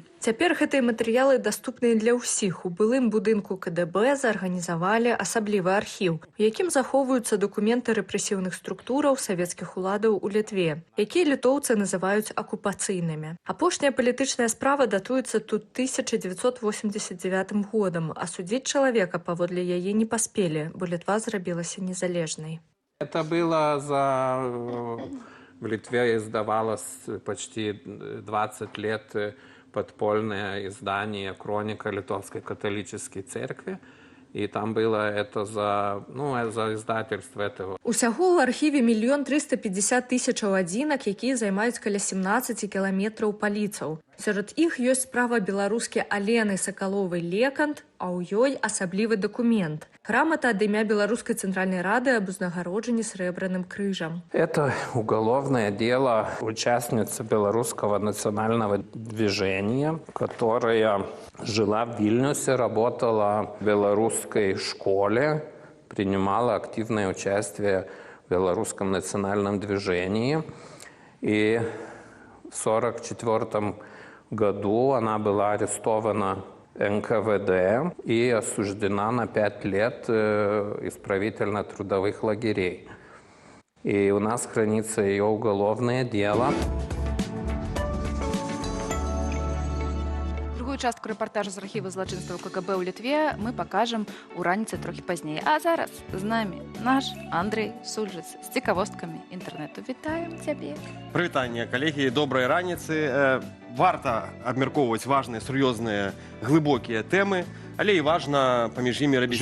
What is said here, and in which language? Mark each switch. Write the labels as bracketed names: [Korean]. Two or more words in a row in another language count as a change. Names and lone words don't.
[Belarusian] Цяпер гэтыя матэрыялы даступныя для ўсіх. У былым будынку КДБ зарганізавалі асаблівы архіў, у якім захоўваюцца дакументы рэпрэсіўных структураў савецкіх уладаў у Літве, якія літоўцы называюць акупацыйнымі. Апошняя палітычная справа датуецца тут 1989 годам, а судзіць чалавека паводле яе не паспелі, бо Літва зрабілася незалежнай. [Russian] Это было в Литве издавалось почти 20 лет подпольное издание «Хроника Литовской католической церкви». И там было это за издательство этого. [Belarusian] Усяго ў архіве 1 350 000 адзінак, якія займаюць каля 17 кіламетраў паліцаў. Сярод іх ёсць справа беларускі Алены Сакаловай Лекант, а ў ёй асаблівы дакумент. Грамата ад імя Беларускай цэнтральнай рады аб узнагароджанні срэбраным крыжам. [Russian] Это уголовное дело участницы белорусского национального движения, которая жила в Вильнюсе, работала в белорусской школе, принимала активное участие в белорусском национальном движении. И в 1944 году она была арестована НКВД и осуждена на 5 лет исправительно-трудовых лагерей. И у нас хранится ее уголовное дело. [Belarusian] Другую частку рэпартажу з архіву злачынстваў КГБ ў Літве мы пакажам у раніцы трохі пазней. А зараз з намі наш Андрэй Сульжыц з цікавосткамі інтэрнэту. Вітаем цябе. Прывітанне, калегі, добрай раніцы. Варта абмяркоўваць важныя, сур'ёзныя, глыбокія тэмы, але і важна паміж імі рабіць